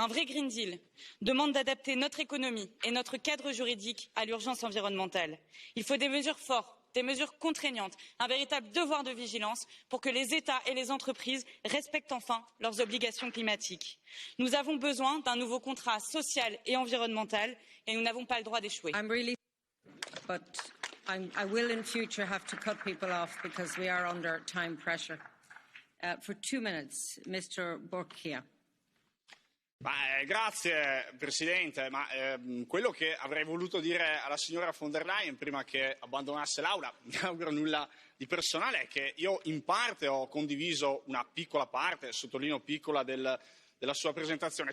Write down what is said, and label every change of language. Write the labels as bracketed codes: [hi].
[fr] Un vrai Green Deal demande d'adapter notre économie et notre cadre juridique à l'urgence environnementale. Il faut des mesures fortes, des mesures contraignantes, un véritable devoir de vigilance pour que les États et les entreprises respectent enfin leurs obligations climatiques. Nous avons besoin d'un nouveau contrat social et environnemental et nous n'avons pas le droit d'échouer. [en] But I will in future have to cut people off because we are under time pressure. For 2 minutes, Mr. Borchia. [it] Grazie Presidente, quello che avrei voluto dire alla signora von der Leyen prima che abbandonasse l'Aula, mi auguro nulla di personale, è che io in parte ho condiviso una piccola parte, sottolineo piccola, della sua presentazione.